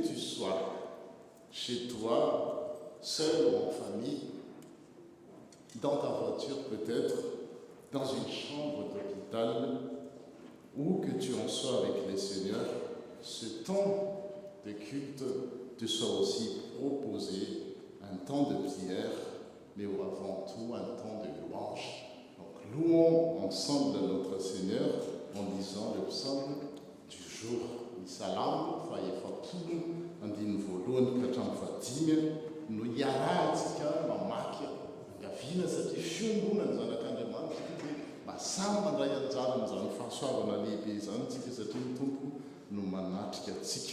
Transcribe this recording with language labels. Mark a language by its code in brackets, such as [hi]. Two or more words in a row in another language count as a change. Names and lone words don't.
[fr] tu sois, chez toi, seul ou en famille, dans ta voiture peut-être, dans une chambre d'hôpital, où que tu en sois avec les seigneurs, ce temps de culte te soit aussi proposé un temps de prière, mais avant tout un temps de louange. Donc louons ensemble notre Seigneur en lisant le psaume du jour. [mg] Salam fa efapolo andiny voalohany ka hatramin'ny fadimy no iarahantsika mamaky angaviana satria fiangonana ny zanak'Andriamanitra dia masamy mandray anjara amin'izany fahasoavana lehibe izany tsika satria ny tompo no manatrika antsika.